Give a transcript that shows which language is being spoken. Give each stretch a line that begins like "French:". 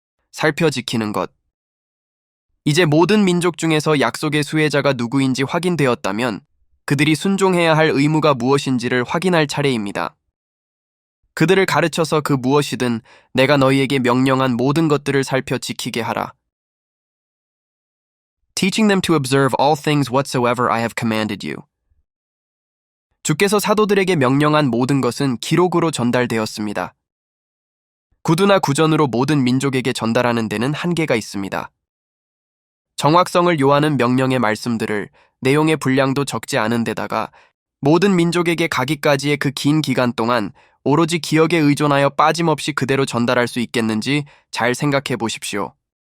Korean: 살펴 지키는 것. 이제 모든 민족 중에서 약속의 수혜자가 누구인지 확인되었다면 그들이 순종해야 할 의무가 무엇인지를 확인할 차례입니다. 그들을 가르쳐서 그 무엇이든 내가 너희에게 명령한 모든 것들을 살펴 지키게 하라.
English: Teaching them to observe all things whatsoever I have commanded you.
Korean: 주께서 사도들에게 명령한 모든 것은 기록으로 전달되었습니다. 구두나 구전으로 모든 민족에게 전달하는 데는 한계가 있습니다. 정확성을 요하는 명령의 말씀들을 내용의 분량도 적지 않은 데다가 모든 민족에게 가기까지의 그 긴 기간 동안 오로지 기억에 의존하여 빠짐없이 그대로 전달할 수 있겠는지 잘 생각해 보십시오.